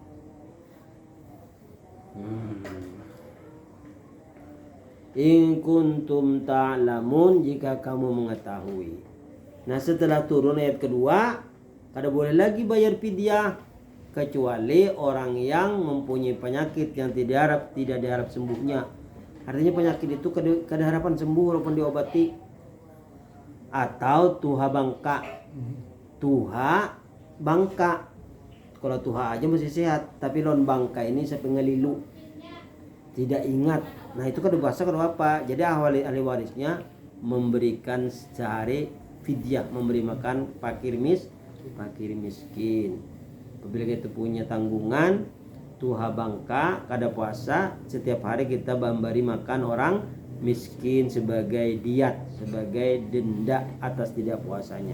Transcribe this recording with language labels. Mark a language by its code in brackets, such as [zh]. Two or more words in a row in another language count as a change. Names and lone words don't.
[ar] إن كنتم تعلمون, [bjn] jika kamu mengetahui. Nah, setelah turun ayat kedua, kada boleh lagi bayar fidyah kecuali orang yang mempunyai penyakit yang tidak diharap sembuhnya. Artinya penyakit itu kada harapan sembuh walaupun diobati. Atau tuha bangka. Kalau tuha aja masih sehat, tapi lawan bangka ini sampai ngelilu, tidak ingat. Nah itu kada puasa kada apa. Jadi ahli warisnya memberikan sehari fidyah, memberi makan fakir miskin. Apabila kita punya tanggungan tuha bangka kada puasa, setiap hari kita memberi makan orang miskin sebagai diat, sebagai denda atas tidak puasanya.